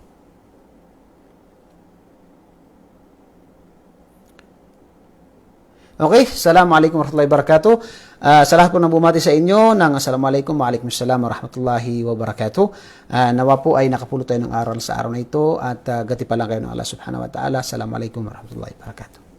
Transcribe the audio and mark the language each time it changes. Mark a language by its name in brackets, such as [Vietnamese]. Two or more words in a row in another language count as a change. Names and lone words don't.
[Arabic] Okay, السلام عليكم ورحمة الله وبركاته. [Filipino] Sa lahat po ng bumati sa inyo ng Assalamualaikum, [Arabic] وعليكم السلام ورحمة الله وبركاته. [Filipino] Nawa po ay nakapulot tayo ng aral sa araw na ito at gati pa lang kayo ng [Arabic] الله سبحانه وتعالى. السلام عليكم ورحمة الله وبركاته.